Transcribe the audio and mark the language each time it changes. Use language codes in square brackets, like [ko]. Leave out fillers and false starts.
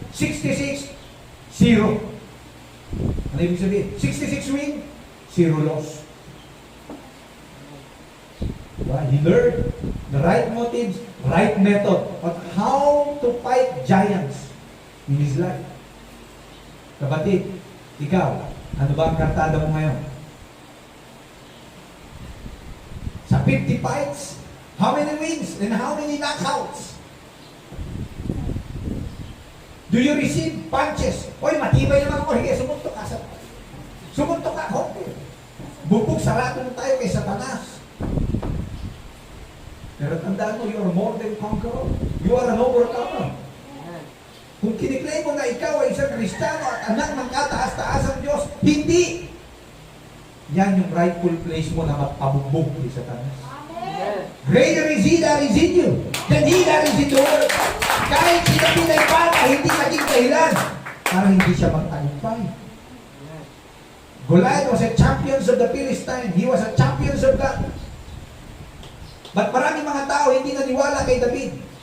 [tl] 66, 0. Ano ibig sabihin? [en] 66 win, 0 loss. He learned the right motives, right method on how to fight giants in his life. [tl] Kapatid, ikaw, ano ba ang kartada mo ngayon? [en] Sa 50 fights, how many wins and how many knockouts? Do you receive punches? [tl] Oy, matibay naman ako. Hige, sumuntok ka. Sumuntok ka. Okay. Bubog, sarado mo tayo kay Satanas. Pero tandaan mo, [en] you are more than conqueror. You are an overcomer. [tl] Kung kiniklaim mo na ikaw ay isang Kristiyano at anak ng kataas-taasang Diyos, hindi. Yan yung rightful place mo na magpabugbog kay Satanas. [en] Greater is He that is in you than he that is in the world. [tl] Kahit si David ay bata, hindi naging dahilan para hindi siya magtagumpay. [en] Goliath was a champion of the Philistine. He was a champion of God. [tl] But maraming mga tao hindi naniwala kay David.